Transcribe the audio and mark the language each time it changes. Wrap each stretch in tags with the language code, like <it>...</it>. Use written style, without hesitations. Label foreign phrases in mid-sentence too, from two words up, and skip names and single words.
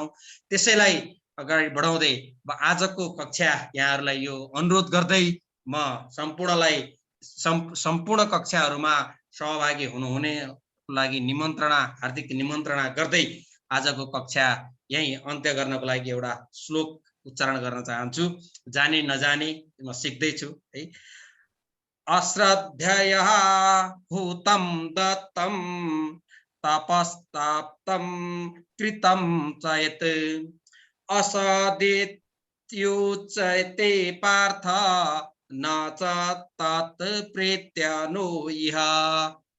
<ne>त्यसैलाई अगाडि बढाउँदै आजको कक्षा यहाँहरूलाई यो अनुरोध गर्दै म सम्पूर्ण कक्षाहरूमा सहभागी हुनुहुने लागि हार्दिक निमन्त्रणा गर्दै आजको कक्षा यही अन्त्य गर्नको लागि एउटा श्लोक उच्चारण गर्न चाहन्छु। जाने नजाने म सिक्दैछु है।</ne> <sa>अश्रद्धया भूतं दत्तं तपस्ताप्तं कृतं च यत् असदित्युच्यते पार्थ न च तत् प्रेत्य नो इह।</sa>